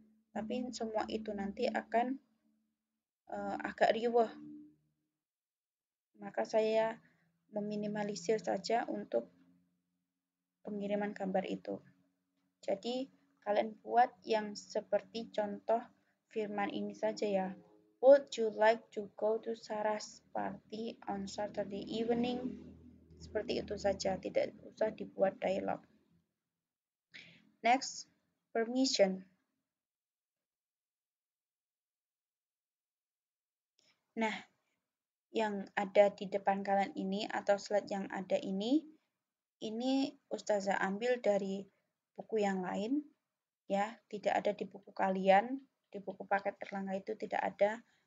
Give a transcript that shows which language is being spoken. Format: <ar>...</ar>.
<id>Tapi semua itu nanti akan agak riweh. Maka saya meminimalisir saja untuk pengiriman gambar itu. Jadi kalian buat yang seperti contoh firman ini saja ya.</id> <en>Would you like to go to Sarah's party on Saturday evening?</en> <id>Seperti itu saja, tidak usah dibuat dialog.</id> <en>Next, permission.</en> <id>Nah, yang ada di depan kalian ini atau slide yang ada ini Ustazah ambil dari buku yang lain ya, tidak ada di buku kalian, di buku paket Erlangga itu tidak ada.</id>